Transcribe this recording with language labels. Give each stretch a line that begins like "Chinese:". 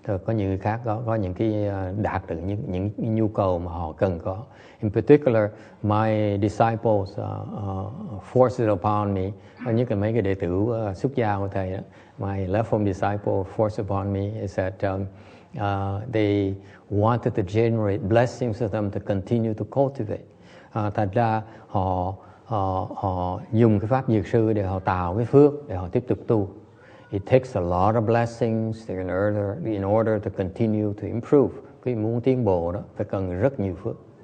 Vietnamese: Có những người khác có những cái đạt được những nhu cầu mà họ cần có.
English: In particular, my disciples forced it upon me.
Vietnamese: Nhất là mấy cái đệ tử xuất gia của thầy đó,
English: my left home disciple forced upon me is that they wanted to generate blessings for them to continue to cultivate.
Vietnamese: Thật ra họ dùng cái pháp dược sư để họ tạo cái phước để họ tiếp tục tu.
English: It takes a lot of blessings in order to continue to improve.
Vietnamese: Cái muốn tiến bộ đó phải cần rất nhiều phước.